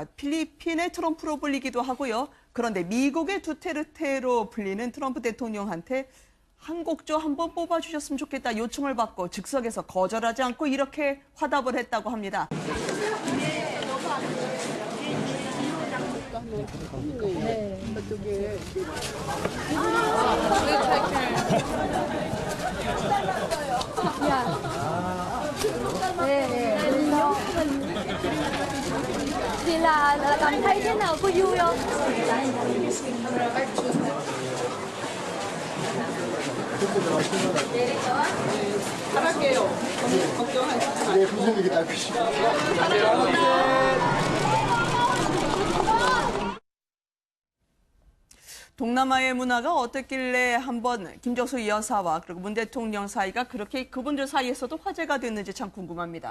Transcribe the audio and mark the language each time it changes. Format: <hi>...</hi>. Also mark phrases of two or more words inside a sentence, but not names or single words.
<ko>필리핀의 트럼프로 불리기도 하고요. 그런데 미국의 두테르테로 불리는 트럼프 대통령한테 한 곡조 한번 뽑아주셨으면 좋겠다 요청을 받고 즉석에서 거절하지 않고 이렇게 화답을 했다고 합니다. 저쪽에 네, 네.</ko> <vi>Thì là cảm thấy thế nào, cô vui không?</vi> <ko>잘할게요. 너무 걱정하지 마세요. 동남아의 문화가 어떻길래 한번 김정수 여사와 그리고 문 대통령 사이가 그렇게 그분들 사이에서도 화제가 됐는지 참 궁금합니다.</ko>